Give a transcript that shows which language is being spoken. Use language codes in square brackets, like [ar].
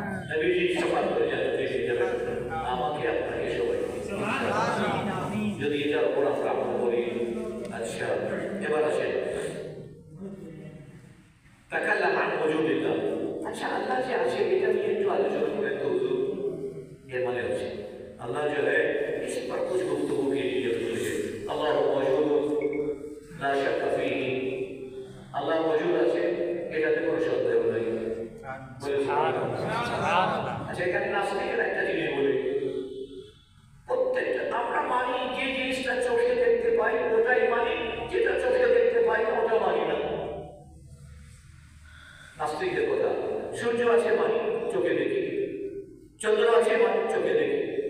[bn] নবীজি শফাত করে যাবেন আমাকে আপনাকে সবাই। সুবহানাল্লাহ। যদি এটার উপর আমরা আমল করি। আচ্ছা, এবার আসেন তাকাল্লাম আন ওজুদিল্লাহ। আচ্ছা, আল্লাহ যে আছে এটা নিয়ে একটু আলোচনা করেন তো হুজুর। [hi] ये माने होते अल्लाह जो है इस पर कुछ गुफ्तगू की जरूरत है। अल्लाह मौजूद [ar] ला शक फीही, [hi] अल्लाह मौजूद [bn] আছে এটাতে কোনো সন্দেহ নেই। আচ্ছা, এখানে নাস্তিকের একটা জিনিস বলি, প্রত্যেকটা আমরা মানি যে জিনিসটা চোখে দেখতে পাই ওটাই মানি, যেটা চোখে দেখতে পাই ওটা মানি না। নাস্তিকের কথা, সূর্য আছে মানি, চোখে দেখি, চন্দ্র আছে মানি, চোখে দেখি।